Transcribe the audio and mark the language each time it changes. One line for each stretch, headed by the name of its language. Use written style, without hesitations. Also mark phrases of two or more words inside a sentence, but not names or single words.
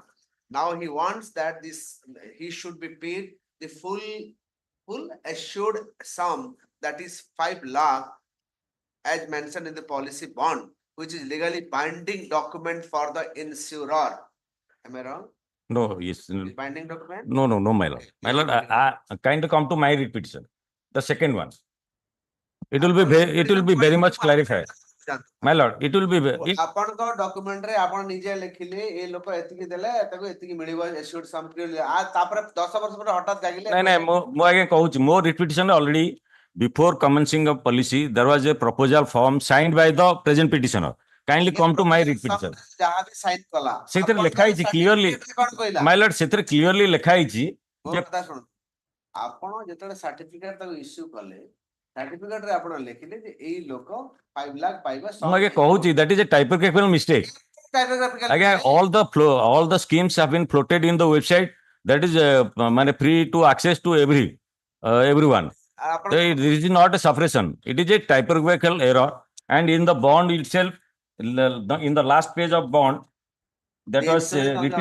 English: Now he wants that he should be paid the full assured sum, that is 5 lakh as mentioned in the policy bond, which is legally binding document for the insurer. Am I wrong? No, yes. Is binding document? No, my lord. My lord, I kind of come to my petition. The second one. It will be very much clarified. My lord, it will be
Odia: ଆପଣଙ୍କ ଡକ୍ୟୁମେଣ୍ଟ ରେ ଆପଣ ନିଜେ ଲେଖିଲେ ଏ ଲୋକ ଏତିକି ଦେଲେ ତାକୁ ଏତିକି ମିଳିବ
English: assured sum
Odia: ତାପରେ 10 ବର୍ଷ ପରେ ହଠାତ୍ ଜାଗିଲେ ନାଇଁ ମୁଁ ଆଜ୍ଞା କହୁଛି ମୋ ରିପିଟିସନ
English: already before commencing of policy there was a proposal form signed by the present petitioner. Kindly come to my petition.
Odia: ଯାହା ବି ସାଇନ୍ କଲା ସେଥିରେ ଲେଖା ହେଇଛି
English: clearly my lord
Odia: ସେଥିରେ clearly ଲେଖା ହେଇଛି ମୋ କଥା ଶୁଣ ଆପଣ ଯେତେବେଳେ ସାର୍ଟିଫିକେଟ ତାକୁ ଇସ୍ୟୁ କଲେ ସାର୍ଟିଫିକେଟ ରେ ଆପଣ ଲେଖିଲେ ଯେ ଏଇ ଲୋକ 5 ଲାख ପାଇବା ମୁଁ ଆଜ୍ଞା କହୁଛି
English: that is a typographical mistake. Again, all the schemes have been floated in the website. That is free to access to everyone. It is not a suppression. It is a typographical error. And in the bond itself, in the last page of bond, that was written.